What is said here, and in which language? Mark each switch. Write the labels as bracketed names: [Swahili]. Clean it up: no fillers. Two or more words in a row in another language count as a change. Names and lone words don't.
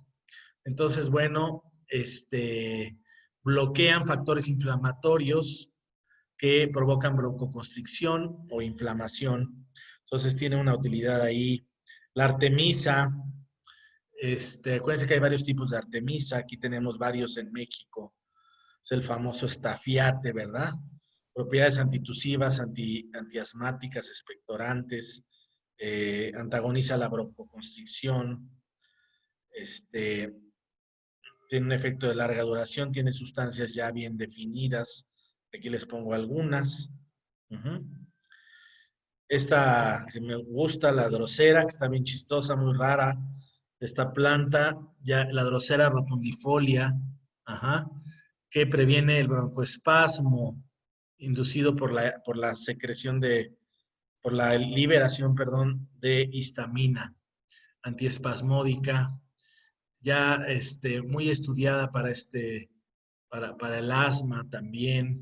[Spanish] Entonces, bueno, bloquean factores inflamatorios que provocan broncoconstricción o inflamación. Entonces, tiene una utilidad ahí. La artemisa, acuérdense que hay varios tipos de artemisa, aquí tenemos varios en México. Es el famoso estafiate, ¿verdad? Propiedades antitusivas, antiasmáticas, expectorantes, antagoniza la broncoconstricción, tiene un efecto de larga duración, tiene sustancias ya bien definidas. Aquí les pongo algunas. Esta que me gusta, la drosera, que está bien chistosa, muy rara, esta planta, ya la Drosera rotundifolia, ajá, que previene el broncoespasmo inducido por la secreción por la liberación, perdón, de histamina antiespasmódica, ya muy estudiada para el asma también.